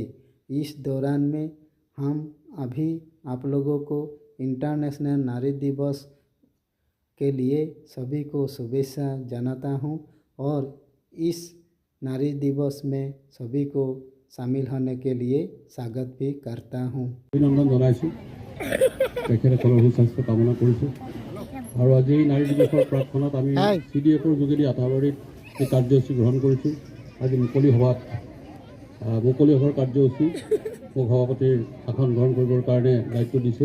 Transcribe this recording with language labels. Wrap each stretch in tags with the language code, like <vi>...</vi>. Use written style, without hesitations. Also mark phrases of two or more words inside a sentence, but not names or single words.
<hi>इस दौरान में हम अभी आप लोगों को इंटरनेशनल नारी दिवस के लिए सभी को शुभेच्छा जनाता हूँ और इस नारी दिवस में सभी को शामिल होने के लिए स्वागत भी करता हूँ।</hi> <as>अभिनंदन जनाइছোঁ তেখেতসকলৰ সুস্বাস্থ্য কামনা কৰিছোঁ আৰু আজি নাৰী দিৱসৰ প্ৰাৰ্থনাত আমি CDFৰ যোগেদি আঠাবাৰীত এই কাৰ্যসূচী গ্ৰহণ কৰিছোঁ। আজি মুকলি সভাৰ কাৰ্যসূচী মোক সভাপতিৰ আসন গ্ৰহণ কৰিবৰ কাৰণে দায়িত্ব দিছে।</as>